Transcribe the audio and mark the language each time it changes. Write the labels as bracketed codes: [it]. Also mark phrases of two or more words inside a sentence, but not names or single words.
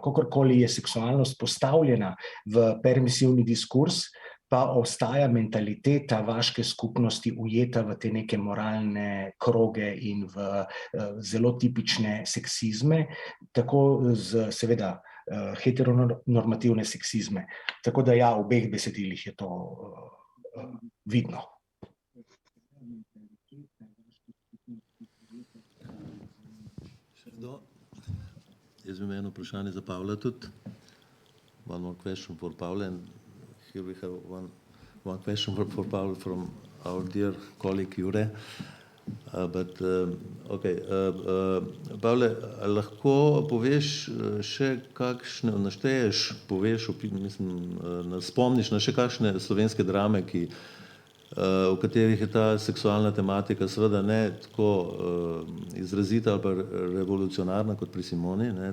[sl] Kakorkoli je seksualnost postavljena v permisivni diskurs, pa ostaja mentaliteta vaške skupnosti ujeta v te neke moralne kroge in v zelo tipične seksizme, tako seveda heteronormativne seksizme. Tako da ja, v obeh besedilih je to vidno. Še kdo? Jaz bi imel eno vprašanje za Pavla tudi. [en] One more question for Pavla, and here we have one question for Paul from our dear colleague Jure. [sl] Pavle, lahko poveš še kakšne, našteješ, poveš, spomniš na še kakšne slovenske drame, v katerih je ta seksualna tematika seveda ne tako izrazita ali pa revolucionarna kot pri Simoni, ne?